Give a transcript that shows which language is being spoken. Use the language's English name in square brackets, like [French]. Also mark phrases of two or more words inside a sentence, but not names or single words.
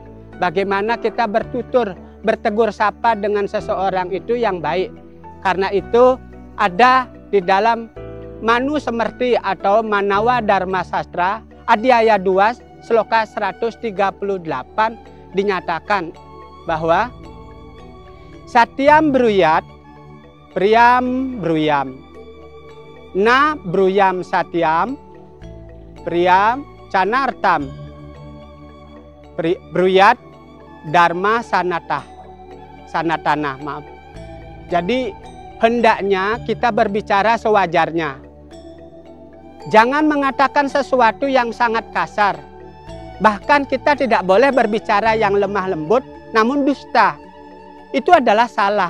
[Indonesian] Bagaimana kita bertutur, bertegur sapa dengan seseorang itu yang baik. Karena itu ada di dalam Manu Semerti atau Manawa Dharma Sastra, Adhyaya 2, Sloka 138 dinyatakan bahwa [Sanskrit] Satyam bruyat, Priyam bruyam, Na bruyam satyam, Priyam canartam, bruyat dharma sanatana, [Indonesian] maaf. Jadi hendaknya kita berbicara sewajarnya. Jangan mengatakan sesuatu yang sangat kasar. Bahkan kita tidak boleh berbicara yang lemah lembut namun dusta. Itu adalah salah.